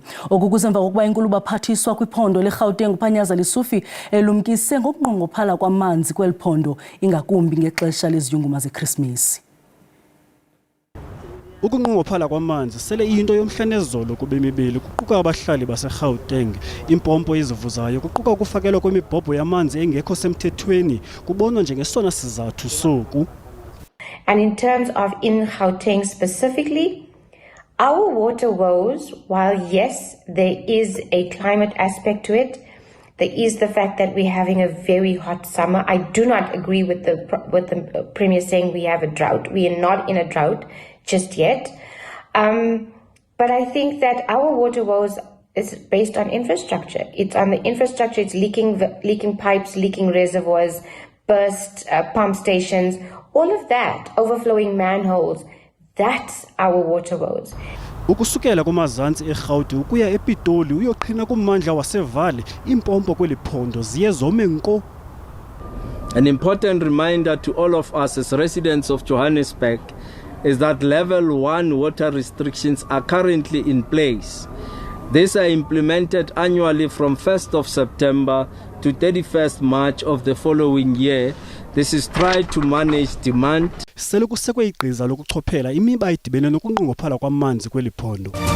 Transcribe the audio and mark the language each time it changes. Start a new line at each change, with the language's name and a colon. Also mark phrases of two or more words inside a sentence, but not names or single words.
Xhosa: Oku kusemva kokuba inkulu baphathiswa kwiphondo leGauteng uPhanyaza Lesufi elumkise ngokunqongophala kwamanzi kweli phondo ingakumbi ngexesha leziyunguma zeKrismesi. Ukunqongophala kwamanzi sele iyinto yomhla nezolo kubemibili kuquka abahlali baseGauteng. Impompo ezivuzayo kuquka ukufakelwa kwemibhobho yamanzi engekho semthethweni kubonwa njengesona sizathu soku.
English: And in terms of in Gauteng specifically, our water woes, while yes, there is a climate aspect to it, there is the fact that we're having a very hot summer. I do not agree with the Premier saying we have a drought. We are not in a drought just yet. But I think that our water woes is based on infrastructure. It's on the infrastructure. It's leaking pipes, leaking reservoirs, burst pump stations, all of that, overflowing manholes. That's our water woes.
Xhosa: Ukusukela kumazantsi eGauteng ukuya ePitoli uyoqhina kummandla waseValley impompo kweli phondo ziye zome nko.
English: An important reminder to all of us as residents of Johannesburg is that level 1 water restrictions are currently in place. These are implemented annually from 1st of September to 31st March of the following year. This is tried to manage demand.
Xhosa: Sele kusekwe igqiza lokuchophela imiba idibene nokunqongophala kwamanzi kweli phondo.